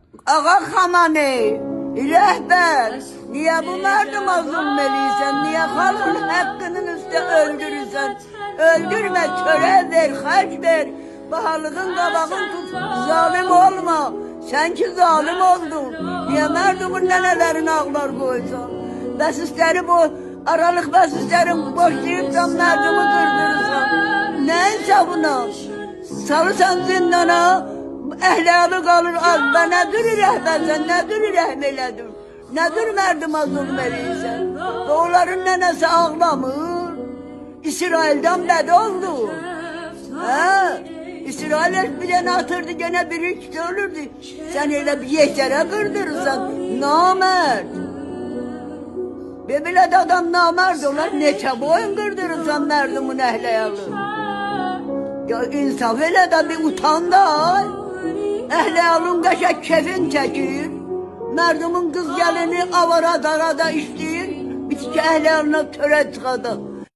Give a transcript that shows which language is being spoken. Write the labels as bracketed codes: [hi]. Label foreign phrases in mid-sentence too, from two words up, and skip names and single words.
[az] Ağa Xamani, rehber, niye bu merdıma zulmeliysen, niye halkın hakkının üstü öldürürsen, öldürme, köre ver, hac ver, bahalığın kabağın tut, zalim olma, sen ki zalim oldun, niye merdumun nenelerin ağlar koysan, besizleri bu, aralık besizlerin boşlayıpsan merdumu kırdırırsan, ne hesabına, salırsan zindana, Əhlalı qalır az, və nədir rəhbərsən, nədir rəhmələdir, nədir mərdimə zulm eləyirsən, və onların nənəsi ağlamır, İsrail'dən bəd oldu, İsrail bir dənə atırdı, gene biri ikisi ölürdü, sən elə bir yeşərə qırdırırsan, namərd, və belə də adam namərd olar, neçə boyun qırdırırsan mərdimin əhləyalı, ya insaf elə də bir utan da, Əhliyalın qəşək kefin çəkir, mərdumun qız gəlini avara darada işləyir, bitki əhliyalına törə çıxadı.